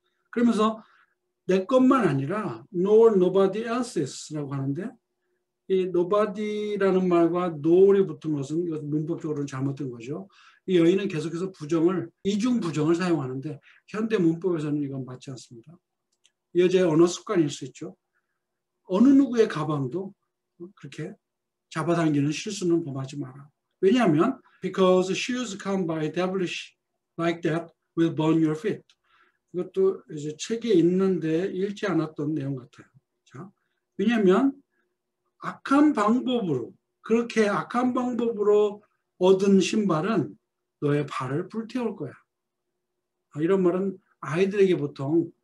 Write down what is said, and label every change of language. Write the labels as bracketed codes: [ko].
[ko] 그러면서 내 것만 아니라 [en] nor nobody else's [ko] 라고 하는데 이 nobody라는 말과 no를 붙은 것은 이것은 문법적으로는 잘못된 거죠. 이 여인은 계속해서 부정을, 이중 부정을 사용하는데 현대 문법에서는 이건 맞지 않습니다. 이 여자의 언어 습관일 수 있죠. 어느 누구의 가방도 그렇게 잡아당기는 실수는 범하지 마라. 왜냐하면 [en] because shoes come by devilish like that will burn your feet. [ko] 이것도 이제 책에 있는데 읽지 않았던 내용 같아요. 자, 왜냐하면 악한 방법으로 그렇게 악한 방법으로 얻은 신발은 너의 발을 불태울 거야. 이런 말은 아이들에게 보통